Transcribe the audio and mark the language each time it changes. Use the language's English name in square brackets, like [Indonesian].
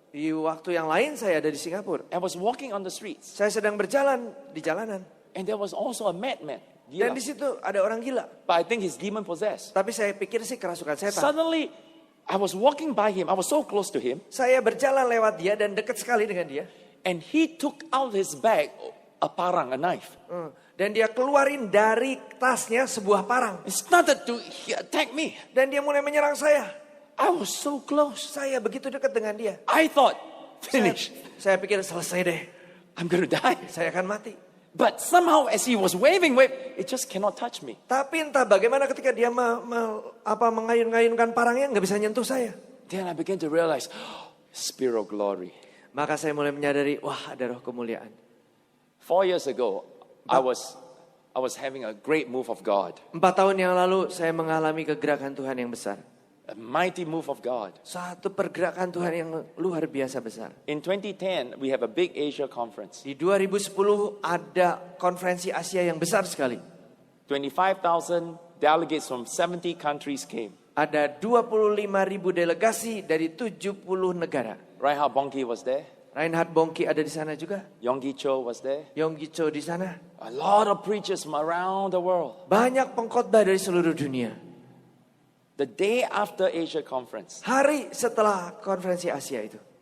[Indonesian] Di waktu yang lain saya ada di Singapura. [English] I was walking on the streets. [Indonesian] Saya sedang berjalan di jalanan. [English] And there was also a madman. [Indonesian] Dan di situ ada orang gila. [English] But I think he's demon possessed. [Indonesian] Tapi saya pikir sih kerasukan setan. [English] Suddenly, I was walking by him. I was so close to him. [Indonesian] Saya berjalan lewat dia dan dekat sekali dengan dia. [English] And he took out his bag, a parang, a knife. [Indonesian] Dan dia keluarin dari tasnya sebuah parang. [English] He started to attack me. [Indonesian] Dan dia mulai menyerang saya. [English] I was so close. [Indonesian] Saya begitu dekat dengan dia. [English] I thought, finish. [Indonesian] Saya pikir selesai deh. [English] I'm going to die. [Indonesian] Saya akan mati. [English] But somehow as he was waving, it just cannot touch me. [Indonesian] Tapi entah bagaimana ketika dia mengayun-ngayunkan parangnya nggak bisa nyentuh saya. [English] Then I began to realize, spirit of glory. [Indonesian] Maka saya mulai menyadari, wah ada roh kemuliaan. [English] 4 years ago, I was having a great move of God. [Indonesian] 4 tahun yang lalu saya mengalami kegerakan Tuhan yang besar. [English] A mighty move of God. [Indonesian] Satu pergerakan Tuhan yang luar biasa besar. [English] In 2010, we have a big Asia conference. [Indonesian] Di 2010 ada konferensi Asia yang besar sekali. [English] 25,000 delegates from 70 countries came. [Indonesian] Ada 25.000 delegasi dari 70 negara. [English] Reinhard Bonnke was there. [Indonesian] Reinhard Bonnke ada di sana juga. [English] Yonggi Cho was there. [Indonesian] Yonggi Cho di sana. [English] A lot of preachers from around the world. [Indonesian] Banyak pengkhotbah dari seluruh dunia. [English] The day after Asia conference, [Indonesian] hari setelah konferensi Asia itu,